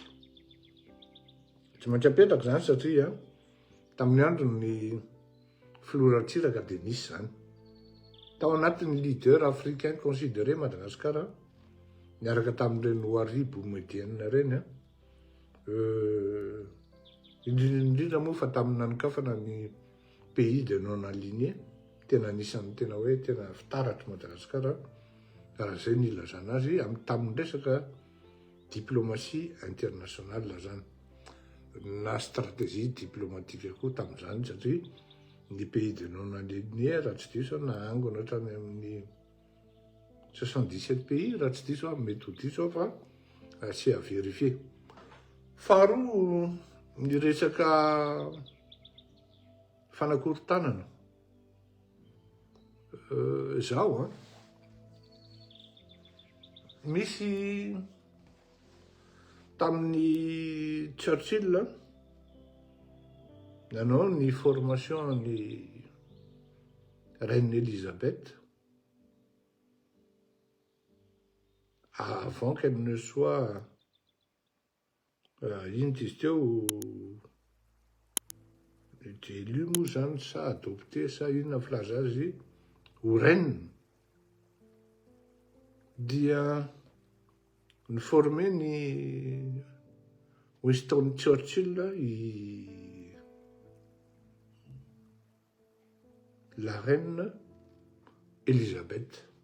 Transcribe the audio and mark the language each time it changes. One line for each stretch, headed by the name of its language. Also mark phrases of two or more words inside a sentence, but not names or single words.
Malagasy: Tsy maintsy apetraka zany satria tamin'ny andro ny filorantsiraka dia nisy zany. Tao anatin'ny
French: leader africain considéré
Malagasy: Madagascar niaraka tamin'ireny Houari Boumedienne reny indrindra moa fa tamin'ny nanokafana ny
French: pays de non aligné,
Malagasy: tena anisan'ny tena hoe tena fitaratra Madagascar raha izay ny ilazana azy tamin'ny resaka
French: diplomatie internationale
Malagasy: zany na
French: stratégie diplomatique
Malagasy: koa tamin'izany satria ny
French: pays de non aligné
Malagasy: raha tsy diso na angona hatrany amin'ny 77 pays raha tsy diso mety ho diso fa sy
French: à vérifier.
Malagasy: Faharoa ny resaka fanakorontanana zao misy tamin'ny Churchill nanao ny formation ny Reine Elisabeth
French: avant qu'elle ne soit
Malagasy: ino izy teo élu moa zany sa adopté sa inona filaza azy ho reine. Dia niforme ny Winston Churchill
French: la reine Elisabeth.